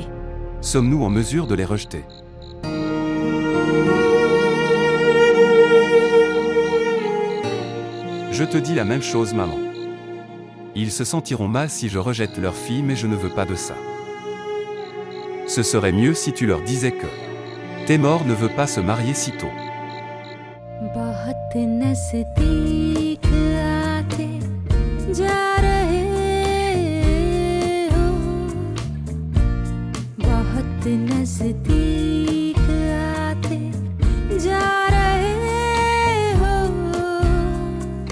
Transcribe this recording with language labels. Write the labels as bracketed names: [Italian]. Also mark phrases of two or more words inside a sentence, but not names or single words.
[French] Sommes-nous en mesure de les rejeter? Je te dis la même chose, maman. Ils se sentiront mal si je rejette leur fille, mais je ne veux pas de ça. Ce serait mieux si tu leur disais que Témor ne veut pas se marier si tôt. [Hindi] बहुत नज़दीक आते जा रहे हो, बहुत नज़दीक आते जा रहे हो,